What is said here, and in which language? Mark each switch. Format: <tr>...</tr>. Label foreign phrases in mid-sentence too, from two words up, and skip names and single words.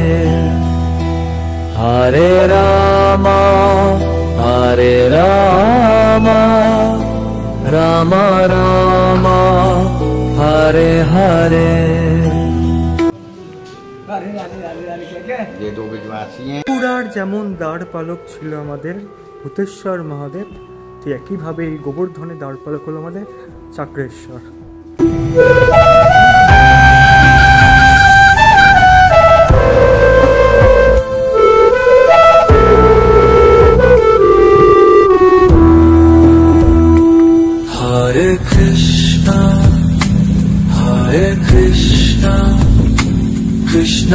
<bn>Hare Rama, Hare Rama, Rama Rama, Hare Hare। পুরার যেমন দ্বার পালক ছিল আমাদের ভূতেশ্বর মহাদেব, ঠিক একইভাবে এই গোবর্ধনের দ্বার পালক হলো আমাদের চাক্রেশ্বর। Hare Krishna, Hare Krishna, Krishna।</bn>